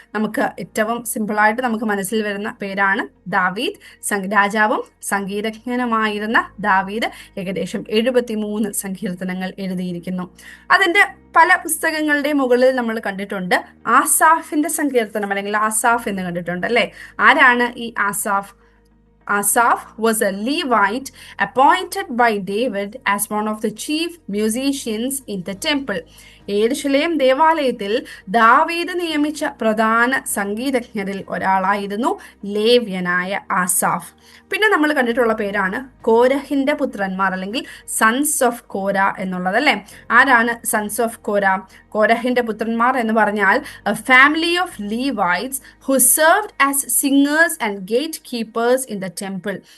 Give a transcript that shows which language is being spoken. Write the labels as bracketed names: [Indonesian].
[Malayalam] നമുക്ക് ഏറ്റവും സിമ്പിളായിട്ട് നമുക്ക് മനസ്സിൽ വരുന്ന പേരാണ് ദാവീദ്. രാജാവും സംഗീതജ്ഞനുമായിരുന്ന ദാവീദ് ഏകദേശം 73 സങ്കീർത്തനങ്ങൾ എഴുതിയിരിക്കുന്നു. അതിന്റെ പല പുസ്തകങ്ങളുടെ മുകളിൽ നമ്മൾ കണ്ടിട്ടുണ്ട് ആസാഫിന്റെ സങ്കീർത്തനം, അല്ലെങ്കിൽ ആസാഫ് എന്ന് കണ്ടിട്ടുണ്ട് അല്ലെ. ആരാണ് ഈ Asaph? [English] Asaph was a Levite appointed by David as one of the chief musicians in the temple. [Malayalam] യെരുശലേം ദേവാലയത്തിൽ ദാവീദ് നിയമിച്ച പ്രധാന സംഗീതജ്ഞരിൽ ഒരാളായിരുന്നു ലേവ്യനായ ആസാഫ്. പിന്നെ നമ്മൾ കണ്ടിട്ടുള്ള പേരാണ് കോരഹിന്റെ പുത്രന്മാർ, അല്ലെങ്കിൽ സൺസ് ഓഫ് കോര എന്നുള്ളത് അല്ലെ. ആരാണ് [English] Sons of Korah? [Malayalam] കോരഹിന്റെ പുത്രന്മാർ എന്ന് പറഞ്ഞാൽ [English] A family of Levites who served as singers and gate keepers in the temple.